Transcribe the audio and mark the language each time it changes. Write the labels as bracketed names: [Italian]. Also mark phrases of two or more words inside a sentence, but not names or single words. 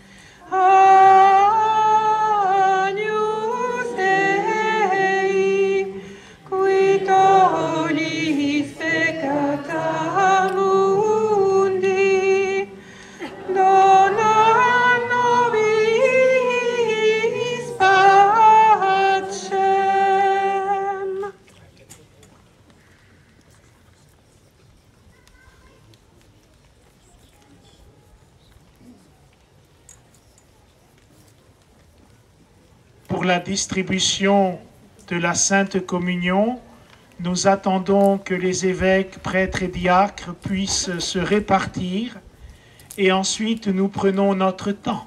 [Latin] Agnus Dei, qui tollis peccata mundi, dona nobis pacem. [French] Pour la distribution de la Sainte Communion, nous attendons que les évêques, prêtres et diacres puissent se répartir et ensuite nous prenons notre temps.